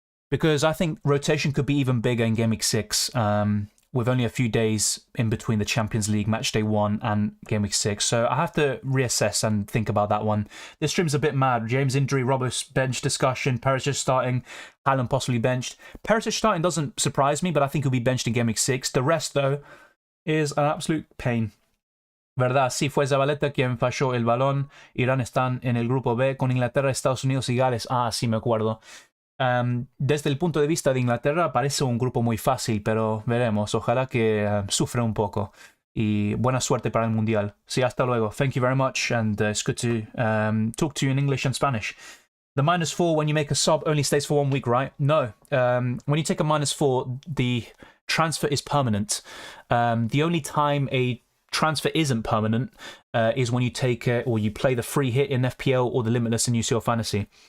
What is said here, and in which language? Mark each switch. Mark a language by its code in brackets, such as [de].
[en] Because I think rotation could be even bigger in Game Week 6. With only a few days in between the Champions League match day 1 and Game Week 6. So I have to reassess and think about that one. This stream's a bit mad. James injury, Roberts bench discussion, Perisic starting, Haaland possibly benched. Perisic starting doesn't surprise me, but I think he'll be benched in Game Week 6. The rest, though, is an absolute pain. [es] ¿Verdad? Sí fue Zabaleta quien falló el balón. Irán están en el grupo B con Inglaterra, Estados Unidos y Gales. Ah, sí, me acuerdo. Desde el punto de vista de Inglaterra parece un grupo muy fácil, pero veremos. Ojalá que sufra un poco. Y buena suerte para el Mundial. Sí, hasta luego. [en] Thank you very much, and it's good to talk to you in English and Spanish. The -4 when you make a sub only stays for 1 week, right? No. When you take a -4, the transfer is permanent. The only time a transfer isn't permanent is when you take or you play the free hit in FPL or the limitless in UCL Fantasy.